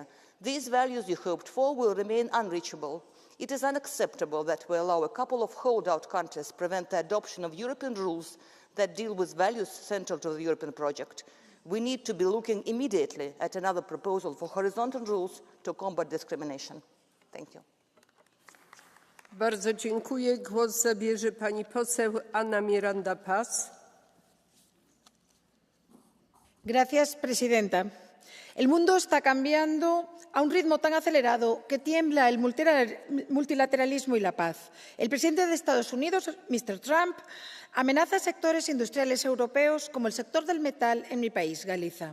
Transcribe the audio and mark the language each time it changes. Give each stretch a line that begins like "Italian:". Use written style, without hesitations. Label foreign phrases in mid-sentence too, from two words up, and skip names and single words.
English: These values you hoped for will remain unreachable. It is unacceptable that we allow a couple of holdout countries prevent the adoption of European rules that deal with values central to the European project. We need to be looking immediately at another proposal for horizontal rules to combat discrimination. Thank you.
Polish: Bardzo dziękuję. Głos zabierze pani poseł Ana Miranda Paz.
Spanish: Gracias, presidenta. El mundo está cambiando a un ritmo tan acelerado que tiembla el multilateralismo y la paz. El presidente de Estados Unidos, Mr. Trump, amenaza a sectores industriales europeos como el sector del metal en mi país, Galicia.